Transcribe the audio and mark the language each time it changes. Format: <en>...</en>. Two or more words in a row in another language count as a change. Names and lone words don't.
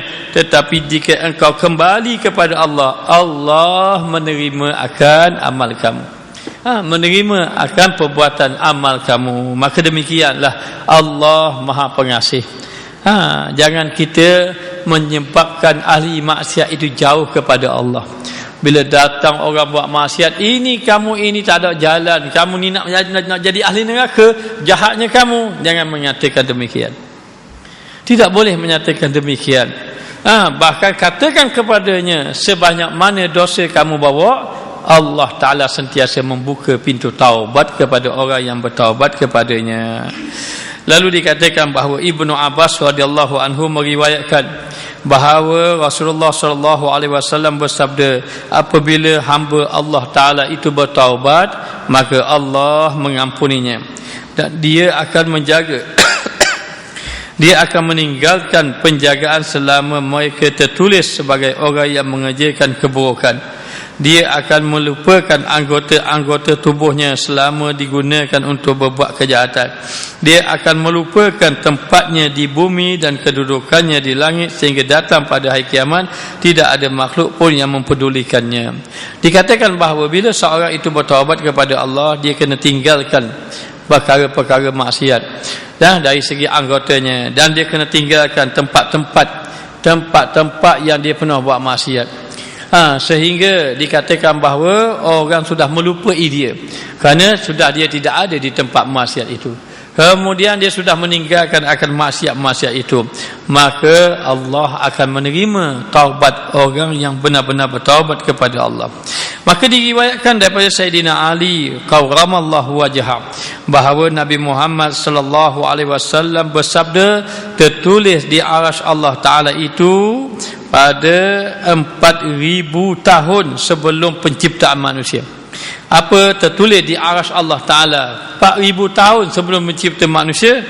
<ms>Tetapi jika engkau kembali kepada Allah, Allah menerima akan amal kamu. Menerima akan perbuatan amal kamu. Maka demikianlah Allah Maha Pengasih. Jangan kita menyebabkan ahli maksiat itu jauh kepada Allah. Bila datang orang buat maksiat, ini kamu ini tak ada jalan, kamu ni nak jadi ahli neraka, jahatnya kamu. Jangan menyatakan demikian. Tidak boleh menyatakan demikian. Bahkan katakan kepadanya, sebanyak mana dosa kamu bawa, Allah Ta'ala sentiasa membuka pintu taubat kepada orang yang bertaubat kepadanya. Lalu dikatakan bahawa Ibnu Abbas</ms> <ar>رضي الله عنه</ar> <ms>meriwayatkan bahawa Rasulullah</ms> <ar>صلى الله عليه وسلم</ar> <ms>bersabda, apabila hamba Allah Taala itu bertaubat, maka Allah mengampuninya dan dia akan menjaga dia akan meninggalkan penjagaan selama mereka tertulis sebagai orang yang mengerjakan keburukan. dia akan melupakan anggota-anggota tubuhnya selama digunakan untuk berbuat kejahatan. Dia akan melupakan tempatnya di bumi dan kedudukannya di langit, sehingga datang pada hari kiamat tidak ada makhluk pun yang mempedulikannya. Dikatakan bahawa bila seorang itu bertaubat kepada Allah, dia kena tinggalkan perkara-perkara maksiat dari segi anggotanya, dan dia kena tinggalkan tempat-tempat yang dia pernah buat maksiat. Sehingga dikatakan bahawa orang sudah melupai dia kerana sudah dia tidak ada di tempat maksiat itu. Kemudian dia sudah meninggalkan akan maksiat-maksiat itu, maka Allah akan menerima taubat orang yang benar-benar bertaubat kepada Allah. Maka diriwayatkan daripada Sayyidina Ali</ms> <ar>كرم الله وجهه</ar> <ms>bahawa Nabi Muhammad</ms> <ar>صلى الله عليه وسلم</ar> <ms>bersabda, tertulis di arasy Allah Taala itu pada 4,000 tahun sebelum penciptaan manusia. Apa tertulis di arasy Allah Taala 4,000 tahun sebelum mencipta manusia?</ms>